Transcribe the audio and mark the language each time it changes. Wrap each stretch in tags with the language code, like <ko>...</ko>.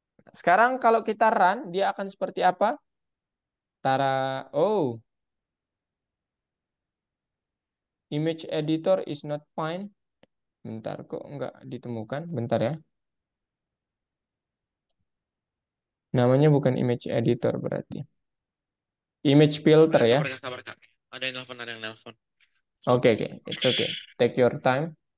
<id>Sekarang kalau kita run, dia akan seperti apa?</id> <en>Tara, oh, image editor is not fine.</en> <id>Bentar, kok nggak ditemukan? Bentar, ya. Namanya bukan image editor berarti. Image filter, ya. Sabar kak, sabar kak. Ada yang nelfon, ada yang nelfon.</id> <en>Oke, oke. It's okay. Take your time.</en>